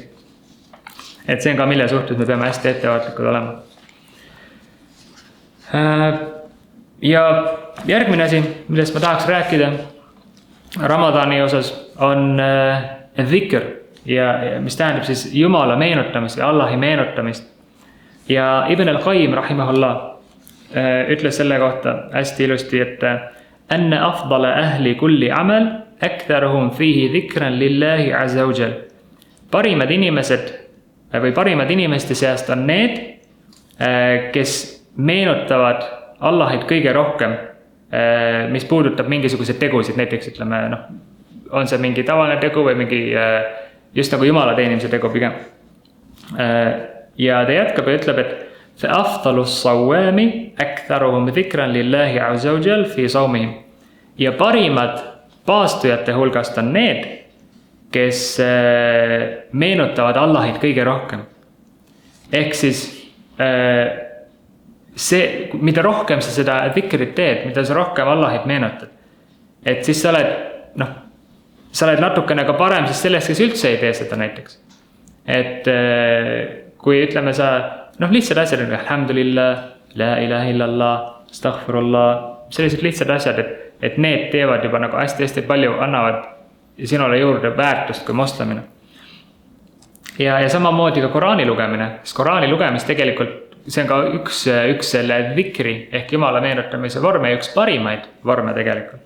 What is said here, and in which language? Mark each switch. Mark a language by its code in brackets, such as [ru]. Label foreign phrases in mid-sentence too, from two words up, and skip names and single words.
[et] Et see on ka, mille suhtes me peame hästi ettevaatlikud olema. Ja järgmine asi, millest ma tahaks rääkida Ramadani osas, on dhikr, ja mis tähendab siis Jumala meenutamist ja Allahi meenutamist. Ja Ibn al-Qayyim, rahimahullah, ütles selle kohta hästi ilusti, et [ar] أن أفضل أهل كل عمل أكثرهم فيه ذكرا لله عز وجل. [et] Parimad inimeste seast on need, kes meenutavad Allahit kõige rohkem, mis puudutab mingisuguseid tegusid, näiteks ütleme, on see mingi tavaline tegu või mingi just nagu Jumala teenimise tegu pigem. Ja ta jätkab ja ütleb, et [ar] فأفضل الصوام أكثرهم ذكرا لله عز وجل في صومهم. [et] Ja parimad paastujate hulgast on need, kes meenutavad Allahit kõige rohkem. Ehk siis see, mida rohkem sa seda dhikrit teed, mida sa rohkem Allahit meenutad, et siis sa oled natukene ka parem siis sellest, kes üldse ei tee seda näiteks. Et kui ütleme sa lihtsad asjad on, [ar] الحمد لله، لا إله إلا الله، أستغفر الله, [et] sellised lihtsad asjad, et need teevad juba nagu hästi palju, annavad sinule juurde väärtust kui moslemine. Ja samamoodi ka Koraani lugemine, sest Koraani lugemist tegelikult, see on ka üks selle dhikri ehk Jumala meenutamise vorme ja üks parimaid vorme tegelikult.